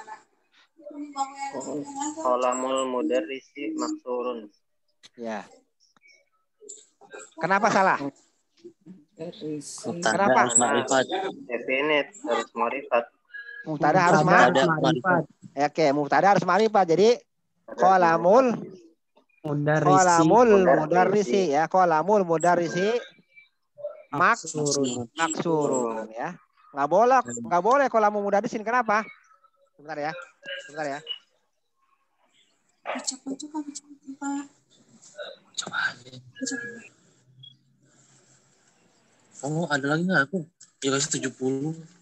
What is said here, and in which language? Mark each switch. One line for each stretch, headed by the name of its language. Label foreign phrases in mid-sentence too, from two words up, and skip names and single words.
Arabic: قلم المدرس مكسور.
Indonesian: Ya. Kenapa salah? Kenapa? Harus ma'rifat. Definit harus ma'rifat. Mubtada harus ma'rifat. Oke, mubtada harus ma'rifat.
Arabic: Jadi قلم المدرس ya, قلم المدرس مكسور ya.
Indonesian: Nggak boleh
Arabic: قلم مدرسٍ.
Indonesian: Kenapa? Sebentar ya. Oh, ada lagi nggak aku? Ya kasih 70.